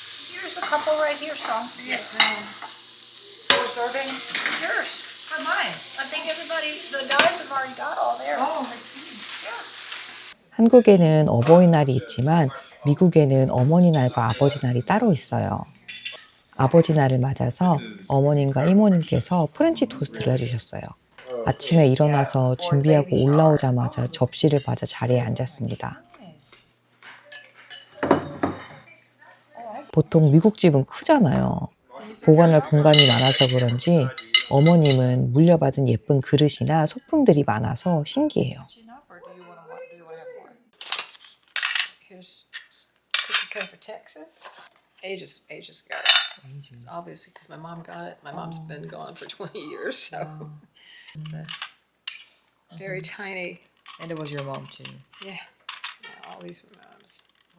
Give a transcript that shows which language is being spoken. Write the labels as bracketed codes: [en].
[en] Here's a couple right here, Sean. Yes, ma'am. For serving? Yours. For mine. I think everybody, the guys have already got all theirs. Oh, I see. Yeah. [ko] 한국에는 어버이날이 있지만 미국에는 어머니날과 아버지날이 따로 있어요. 아버지 날을 맞아서 어머님과 이모님께서 프렌치 토스트를 해주셨어요. 아침에 일어나서 준비하고 올라오자마자 접시를 받아 자리에 앉았습니다. 보통 미국 집은 크잖아요. 보관할 공간이 많아서 그런지 어머님은 물려받은 예쁜 그릇이나 소품들이 많아서 신기해요. [en] Here's cookie cutter for Texas. Ages ago. Obviously, because my mom got it. My mom's been gone for 20 years, so it's a very tiny. And it was your mom too. Yeah, all these were moms.